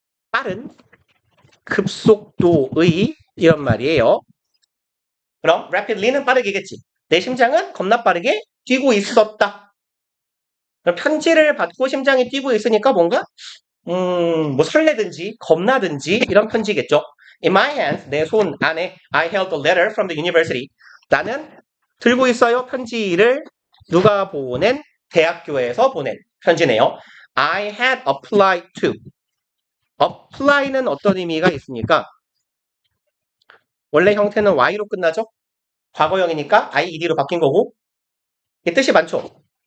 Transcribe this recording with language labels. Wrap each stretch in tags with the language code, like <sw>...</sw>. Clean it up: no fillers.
<ko>빠른 급속도의 이런 말이에요. 그럼 rapidly는 빠르게겠지. 내 심장은 겁나 빠르게 뛰고 있었다. 그럼 편지를 받고 심장이 뛰고 있으니까 뭔가 뭐 설레든지 겁나든지 이런 편지겠죠.</ko> <en>In my hands,</en> <ko>내 손 안에</ko> <en>I held a letter from the university.</en> <ko>나는 들고 있어요. 편지를 누가 보낸? 대학교에서 보낸 편지네요.</ko> <en>I had applied to.</en> <ko>apply는 어떤 의미가 있습니까? 원래 형태는 y로 끝나죠? 과거형이니까 ied로 바뀐 거고 이 뜻이 많죠?</ko>